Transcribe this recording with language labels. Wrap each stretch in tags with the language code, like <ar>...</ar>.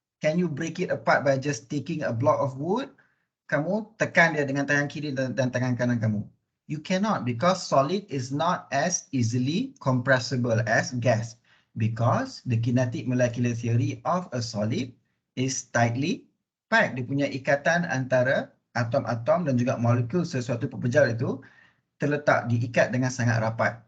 <en>Can you break it apart by just taking a block of wood?</en> <ms>Kamu tekan dia dengan tangan kiri dan tangan kanan kamu.</ms> <en>You cannot because solid is not as easily compressible as gas. Because the kinetic molecular theory of a solid is tightly packed.</en> <ms>Dia punya ikatan antara atom-atom dan juga molekul sesuatu pepejal itu terletak, diikat dengan sangat rapat.</ms>